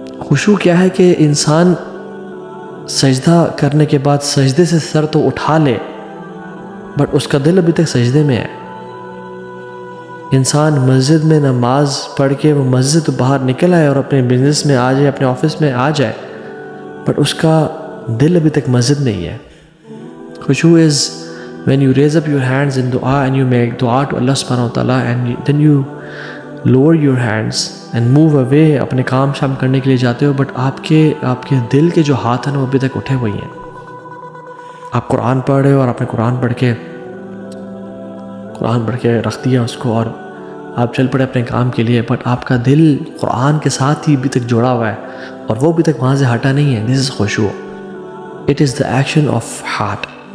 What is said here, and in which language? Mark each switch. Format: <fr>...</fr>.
<ur>خشوع کیا ہے کہ انسان سجدہ کرنے کے بعد سجدے سے سر تو اٹھا لے بٹ اس کا دل ابھی تک سجدے میں ہے. انسان مسجد میں نماز پڑھ کے وہ مسجد تو باہر نکل آئے اور اپنے بزنس میں آ جائے, اپنے آفس میں آ جائے, بٹ اس کا دل ابھی تک مسجد میں ہی ہے.</ur> <en>خشوع is when you raise up your hands in dua and you make dua to Allah subhanahu wa ta'ala and then you lower your hands and move away,</en> <ur>اپنے کام شام کرنے کے لیے جاتے ہو بٹ آپ کے دل کے جو ہاتھ ہیں وہ ابھی تک اٹھے ہوئے ہیں. آپ قرآن پڑھ رہے ہو اور آپ نے قرآن پڑھ کے رکھ دیا اس کو اور آپ چل پڑے اپنے کام کے لیے, بٹ آپ کا دل قرآن کے ساتھ ہی ابھی تک جڑا ہوا ہے اور وہ ابھی تک وہاں سے ہٹا نہیں ہے.</ur> <en>This is خشوع. It is the action of heart.</en>